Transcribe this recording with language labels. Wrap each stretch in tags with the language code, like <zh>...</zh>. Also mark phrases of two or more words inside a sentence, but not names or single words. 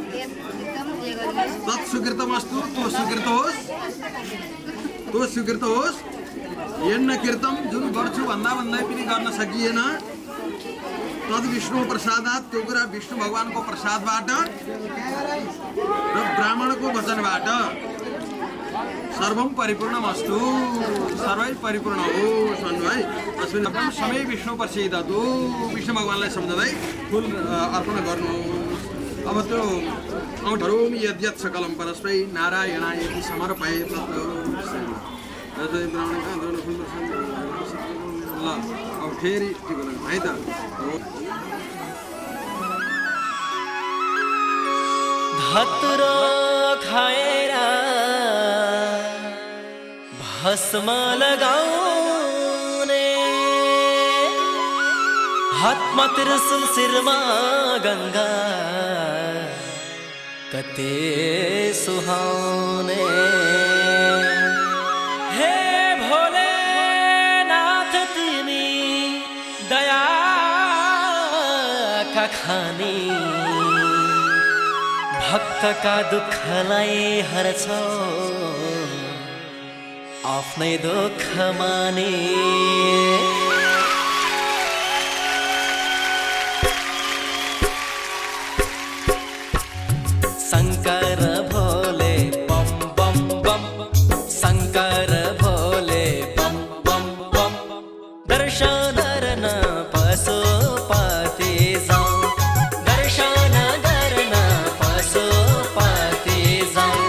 <sa>तत् सुकृतमस्तु</sa> <ne>तो सुकृत होस्</ne> <sa>यन्न कृतम</sa> <ne>जुन गर्छु भन्दा पनि गर्न सकिएन</ne> <sa>तद विष्णु प्रसादात</sa> <ne>त्यो कुरा विष्णु भगवानको प्रसादबाट र ब्राह्मणको वचनबाट</ne> <sa>सर्वम परिपूर्णमस्तु</sa> <ne>सर्वै परिपूर्ण होस् भन्नु है।</ne> <sa>अस्मिन् समय विष्णु प्रसीदतु</sa> <ne>विष्णु भगवानलाई सम्झँदै फुल अर्पण गर्नुहोस्। अब त्यो</ne> <sa>करोमि यद्यत् सकलं परस्मै नारायणाय समर्पयेत्</sa> <ne>ल अब फेरि टिको लगाउँ है त। धतुरो खाएर भस्म लगाउने हातमा त्रिशूल शिरमा गङ्गा कति सुहाउने। हे भोलेनाथ तिमी दयाका खानी भक्तका दुःखलाई हर्छौ आफ्नै दुःख माने। शङ्कर भोले बम बम बम शङ्कर भोले बम बम बम दर्शन गर्न पशुपति जाऊ दर्शन गर्न पशुपति जाऊ।</ne>